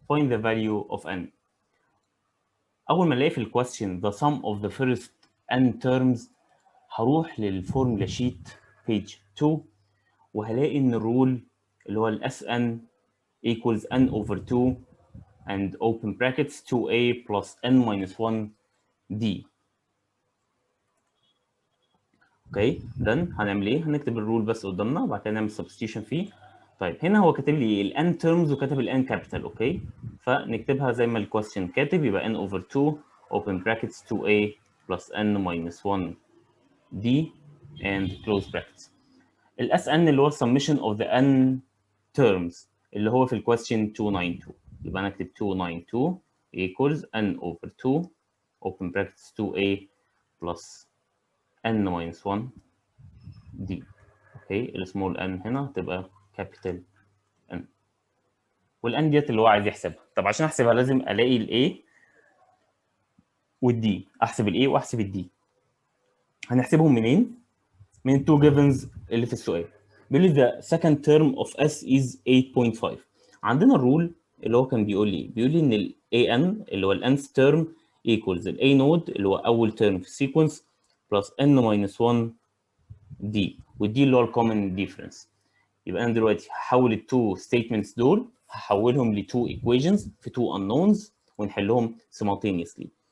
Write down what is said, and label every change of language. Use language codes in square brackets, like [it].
[ar] Find the value of n. أول ما نلاقي في الكويستشن the sum of the first n terms، هروح للفورمولا شيت page 2 وهلاقي إن الرول اللي هو ال Sn equals n over 2 and open brackets 2a plus n minus 1 d. اوكي، then هنعمل ايه؟ هنكتب الرول بس قدامنا وبعد كده نعمل substitution فيه. طيب هنا هو كاتب لي ال n terms وكاتب ال n capital، اوكي، فنكتبها زي ما الكويستشن كاتب، يبقى n over 2 open brackets 2a plus n minus 1 d and close brackets. ال Sn اللي هو summation of the n terms اللي هو في الكويستشن 292، يبقى انا اكتب 292 equals n over 2 open brackets 2a plus n minus 1 d. اوكي، السمول n هنا تبقى كابيتال n، والان ديت اللي هو عايز يحسبها. طب عشان احسبها لازم الاقي الاي والدي، احسب الاي واحسب الدي. هنحسبهم منين؟ من التو جيفنز اللي في السؤال. [en] بيقول لي the second term of s is 8.5. [ar] عندنا الرول اللي هو كان بيقول لي ان ال an اللي هو ال nth term equals ال a node اللي هو اول term في السيكونس بلس n minus 1 دي، ودي اللي هو الكومن ديفرنس. يبقى انا دلوقتي هحول التو ستيتمنتس دول، هحولهم لتو ايكويشنز في تو unknowns ونحلهم simultaneously.